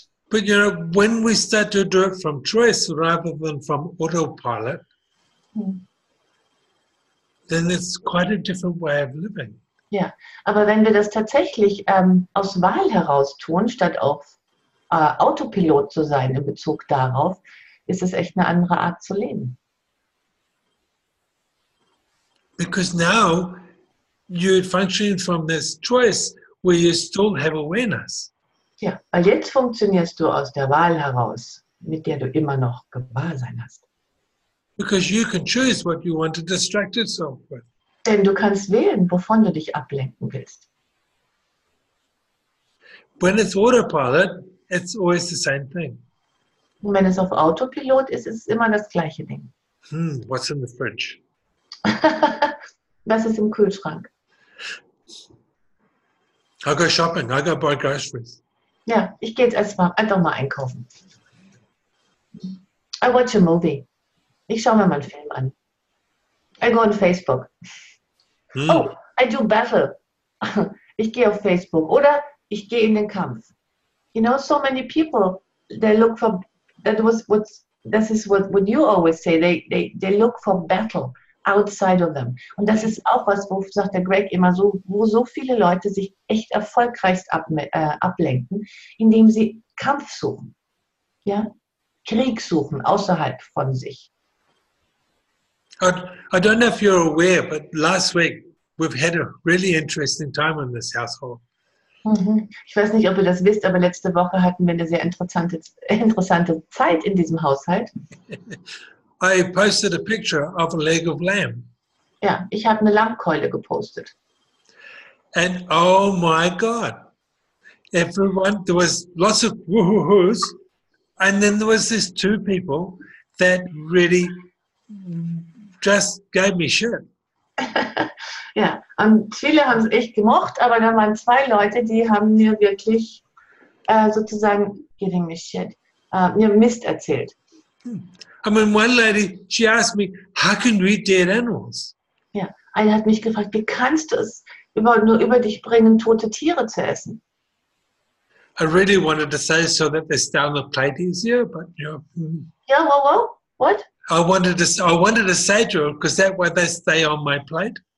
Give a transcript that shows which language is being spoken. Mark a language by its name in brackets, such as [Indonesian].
[English] But you know, when we start to do it from choice rather than from autopilot, then it's quite a different way of living. [German] Ja, aber wenn wir das tatsächlich aus Wahl heraus tun, statt auf Autopilot zu sein in Bezug darauf, ist es echt eine andere Art zu leben. [English] Because now you're functioning from this choice where you still have awareness. [German] Ja, weil jetzt funktionierst du aus der Wahl heraus, mit der du immer noch Gewahrsein hast. [English] Because you can choose what you want to distract yourself with. [German] Denn du kannst wählen, wovon du dich ablenken willst. [English] When it's autopilot, it's always the same thing. [German] Und wenn es auf Autopilot ist, ist es immer das gleiche Ding. [English] What's in the fridge? [German] Was ist im Kühlschrank? [English] I go shopping, I go buy groceries. [German] Ja, ich gehe jetzt einfach mal einkaufen. [English] I watch a movie. [German] Ich schaue mir mal einen Film an. [English] I go on Facebook. Oh, I do battle. [German] Ich gehe auf Facebook. Oder ich gehe in den Kampf. [English] You know, so many people, they look for, that is what you always say, they look for battle outside of them. [German] Und das ist auch was, wo sagt der Greg immer so, wo so viele Leute sich echt erfolgreichst ablenken, indem sie Kampf suchen. Ja? Krieg suchen außerhalb von sich. [English] I don't know if you're aware, but last week we've had a really interesting time in this household. [German] Ich weiß nicht, ob ihr das wisst, aber letzte Woche hatten wir eine sehr interessante Zeit in diesem Haushalt. [English] I posted a picture of a leg of lamb. [German] Ja, ich habe eine Lammkeule gepostet. [English] And oh my God, everyone, there was lots of woohoo's, and then there was these two people that really just gave me shit. [German] Ja, und viele haben es echt gemocht, aber da waren zwei Leute, die haben mir wirklich sozusagen [English] giving me shit, [German] mir Mist erzählt. [English] I mean, one lady, she asked me, how can we eat dead animals? [German] Ja, eine hat mich gefragt, wie kannst du es nur über dich bringen, tote Tiere zu essen? [English] I really wanted to say so that they stay on the plate easier, but you know. Ja, what? I wanted to say to her, because that way they stay on my plate.